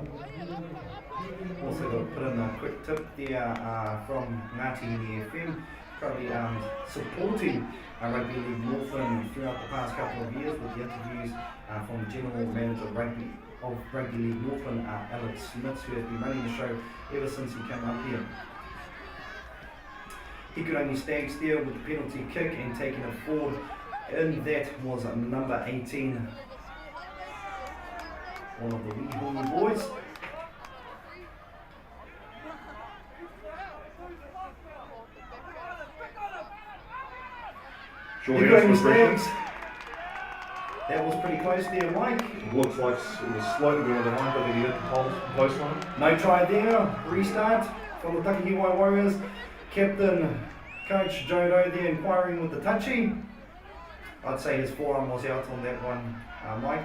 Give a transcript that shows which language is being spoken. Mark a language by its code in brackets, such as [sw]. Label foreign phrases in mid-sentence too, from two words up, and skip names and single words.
[en] Also got to put in a quick tip there from Ngati in the FM, probably supporting Rugby League Northland throughout the past couple of years with the interviews from the General Manager of Rugby League Northland, Alex Smith, who has been running the show ever since he came up here. Hikurangi Stags there with the penalty kick and taking it forward, and that was number 18, one of the Hikurangi boys. Hikurangi Stags. That was pretty close there, Mike. It looks like it was slightly over the line, but he hit the post line. No try there. Restart from the Takahiwai Warriors. Captain Coach Jodo there inquiring with the touchy. I'd say his forearm was out on that one, Mike.